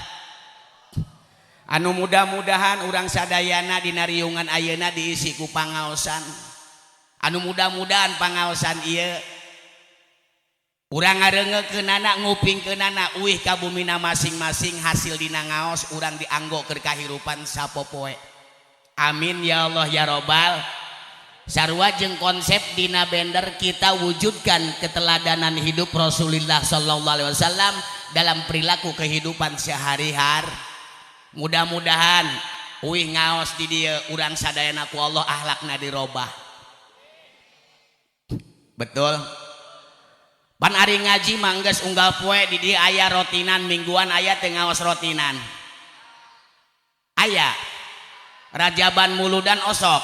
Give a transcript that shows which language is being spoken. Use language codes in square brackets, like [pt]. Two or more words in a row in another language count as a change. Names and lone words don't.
[su] Anu mudah-mudahan urang sadayana dina riungan ayeuna diisi ku pangaosan. Anu mudah-mudahan pangaosan ieu urang ngareungekeunana ngupingkeunana uih ka bumina masing-masing hasil dina ngaos urang dianggo keur kahirupan sapopoe. [ar] Amin ya Allah ya Robbal. [su] Sarua jeung konsep dina bender [id] kita wujudkan keteladanan hidup Rasulullah [ar] sallallahu alaihi wasallam [id] dalam perilaku kehidupan sehari-hari. [su] Mudah-mudahan uih ngaos di dieu urang sadayana ku Allah akhlakna dirobah. Betul. Pan ari ngaji manggeus unggal poe di dieu aya rotinan mingguan aya teu ngaos rotinan. Aya Rajaban muludan osok.